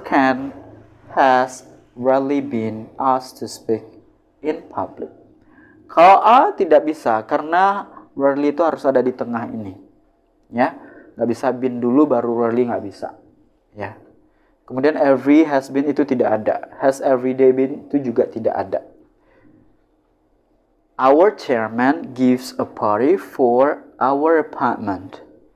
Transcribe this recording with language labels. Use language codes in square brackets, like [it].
[en] Ken has rarely been asked to speak in public. [id] Kalau A tidak bisa, karena rarely itu harus ada di tengah ini, ya. Nggak bisa been dulu baru rarely, nggak bisa, ya. Kemudian every has been itu tidak ada. [en] Has every day been [id] itu juga tidak ada. [en] Our chairman gives a party for our apartment.